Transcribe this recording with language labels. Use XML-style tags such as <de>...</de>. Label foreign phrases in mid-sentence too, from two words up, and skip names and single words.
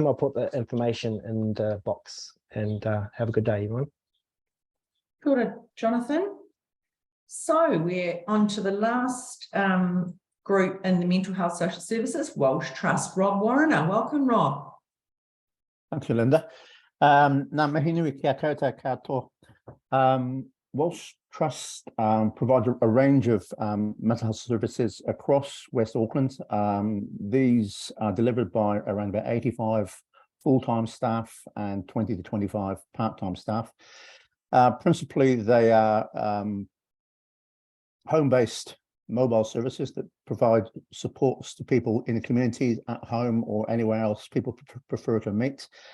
<en>I'll put the information in the box and have a good day, everyone. Good, Jonathan. So we're on to the last group in the mental health social services, Welsh Trust. Rob Warrener. Welcome, Rob. Thank you, Linda.</en> <mi>Nā mihi nui kia koutou katoa.</mi> <en>Welsh Trust provides a range of mental health services across West Auckland. These are delivered by around about 85 full-time staff and 20 to 25 part-time staff. Principally, they are home-based mobile services that provide supports to people in the communities at home or anywhere else people prefer to meet.</en>